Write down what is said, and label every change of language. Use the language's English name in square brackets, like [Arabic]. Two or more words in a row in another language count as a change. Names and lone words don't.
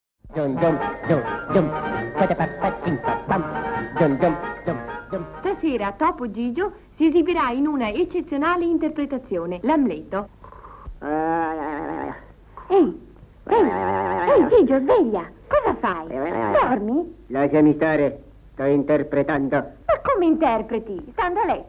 [Italian] Zum zum zum zum. Pam. Zum zum zum zum. Stasera Topo Gigio si esibirà in una eccezionale interpretazione, l'Amleto. Ehi, Gigio, sveglia! Cosa fai? Dormi? Lasciami stare, sto interpretando. Ma come interpreti? Stando a letto.